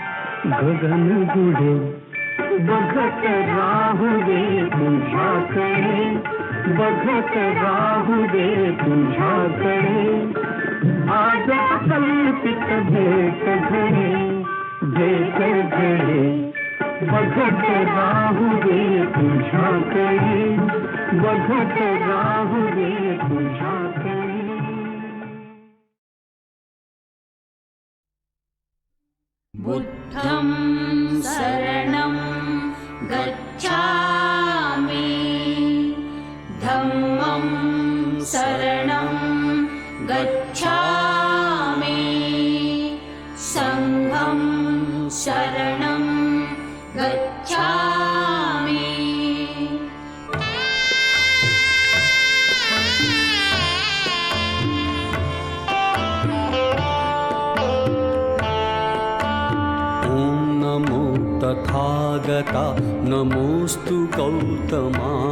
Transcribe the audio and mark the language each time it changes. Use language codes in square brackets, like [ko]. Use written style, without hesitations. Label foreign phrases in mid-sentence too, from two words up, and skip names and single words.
[mr] बघत राहू दे तुझ्याकडे बघत राहू दे तुझ्याकडे आज कल्पित भेट घडे बघत राहू दे तुझ्याकडे बघत राहू दे तुझ्याकडे [pi] बुद्धं शरणं गच्छामि धम्मं शरणं गच्छामि संघं शरणं गच्छामि [mr] तथागता नमोस्तु गौतमा